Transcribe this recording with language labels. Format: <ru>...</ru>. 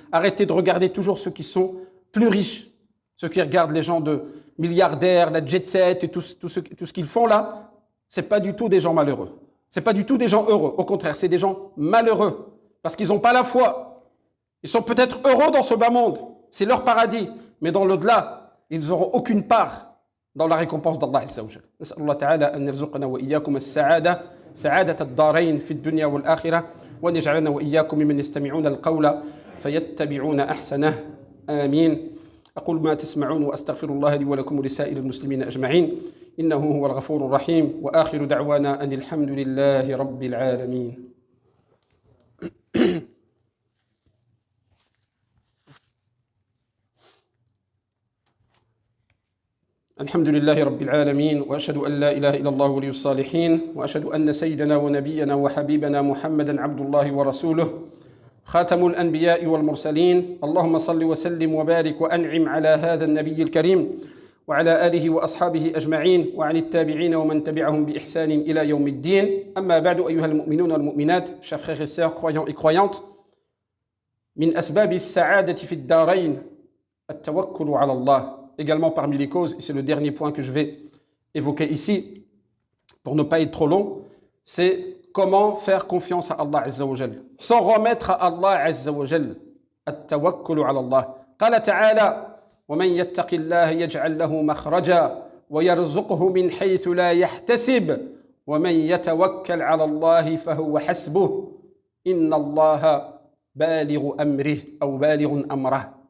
<fr>Arrêtez de regarder toujours ceux qui sont plus riches. Ceux qui regardent les gens de milliardaires, la jet set et tout ce qu'ils font là, ce n'est pas du tout des gens malheureux. Ce n'est pas du tout des gens heureux. Au contraire, c'est des gens malheureux. Parce qu'ils n'ont pas la foi. Ils sont peut-être heureux dans ce bas monde. C'est leur paradis. Mais dans l'au-delà, ils n'auront aucune part dans la récompense d'Allah Azza wa Jal.</fr> <ar>نسأل الله تعالى أن يرزقنا وإياكم السعادة سعادة الدارين في الدنيا والآخرة وأن يجعلنا وإياكم ممن يستمعون القول فيتبعون أحسنه آمين. أقول ما تسمعون وأستغفر الله لي ولكم ولسائر المسلمين أجمعين إنه هو الغفور الرحيم وآخر دعوانا أن الحمد لله رب العالمين. الحمد لله رب العالمين وأشهد أن لا إله إلا الله ولي الصالحين وأشهد أن سيدنا ونبينا وحبيبنا محمدا عبد الله ورسوله خاتم الأنبياء والمرسلين اللهم صل وسلم وبارك وأنعم على هذا النبي الكريم وعلى آله وأصحابه أجمعين وعن التابعين ومن تبعهم بإحسان إلى يوم الدين أما بعد أيها المؤمنون والمؤمنات</ar> <fr>chers frères et sœurs croyants et croyantes</fr> <ar>من أسباب السعادة في الدارين التوكل على الله.</ar> <fr>Également parmi les causes, et c'est le dernier point que je vais évoquer ici, pour ne pas être trop long, c'est comment faire confiance à Allah Azza wa Jal, s'en remettre à Allah Azza wa Jal.</fr> <ar>التوكل على الله. قال تعالى ومن يتق الله يجعل له مخرجا ويرزقه من حيث لا يحتسب ومن يتوكل على الله فهو حسبه إن الله بالغ أمره أو بالغ أمره.</ar>